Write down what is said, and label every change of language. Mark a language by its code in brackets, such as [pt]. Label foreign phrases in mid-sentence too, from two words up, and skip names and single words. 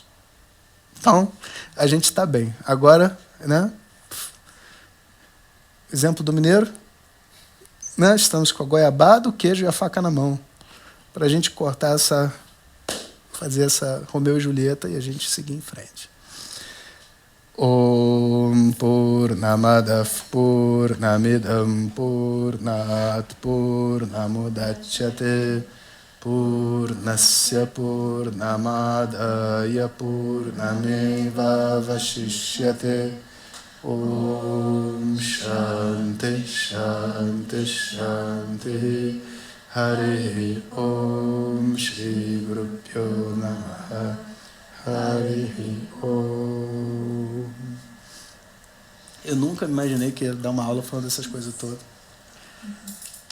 [pt] Então, a gente está bem. Agora, né? Exemplo do mineiro, né? Estamos com a goiabada, o queijo e a faca na mão, para a gente cortar fazer essa Romeu e Julieta e a gente seguir em frente. [sa] ॐ पूर्णमदः पूर्णमिदं पूर्णात् पूर्णमुदच्यते पूर्णस्य पूर्णमादाय पूर्णमेव अवशिष्यते ॐ शान्तिः शान्तिः शान्तिः हरि ॐ श्री गुरुभ्यो नमः हरि ॐ. [pt] Eu nunca imaginei que ia dar uma aula falando dessas coisas todas.